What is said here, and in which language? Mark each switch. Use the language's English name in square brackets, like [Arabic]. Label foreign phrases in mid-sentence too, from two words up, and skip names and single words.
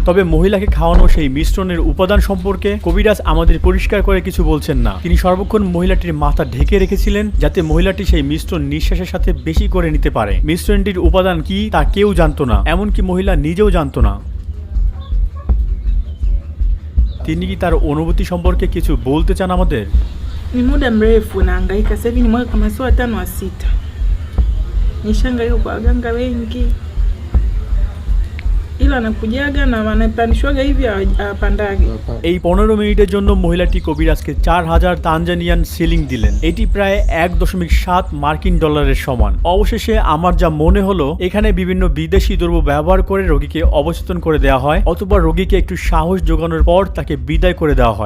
[Bangla] তবে মহিলাকে খাওয়ানো সেই মিশ্রণের উপাদান সম্পর্কে কবিরাজ আমাদের পরিষ্কার করে কিছু বলছেন না। তিনি সর্বক্ষণ মহিলাটির মাথা ঢেকে রেখেছিলেন যাতে মহিলাটি সেই মিশ্রণ নিঃশ্বাসের সাথে বেশি করে নিতে পারে। মিশ্রণটির উপাদান কি তা কেউ জানতো না, এমনকি মহিলা নিজেও জানতো না। তিনি কি তার অনুভূতি সম্পর্কে কিছু বলতে চান আমাদের? [Swahili] Ni muda mrefu nahangaika, sasa hivi ni mwaka kama sio 5 au 6. Nishangaika kwa waganga wengi, ila anakujaga na wanapandishwaga hivi hapandagi। [Bangla] এই 15 মিনিটের জন্য মহিলাটি কবিরাজকে 4000 তানজানিয়ান সিলিং দিলেন। এটি প্রায় 1.7 মার্কিন ডলারের সমান। অবশেষে আমার যা মনে হলো এখানে বিভিন্ন বিদেশি দ্রব্য ব্যবহার করে রোগীকে অবচেতন করে দেওয়া হয় অথবা রোগীকে একটু সাহস যোগানোর পর তাকে বিদায় করে দেওয়া হয়।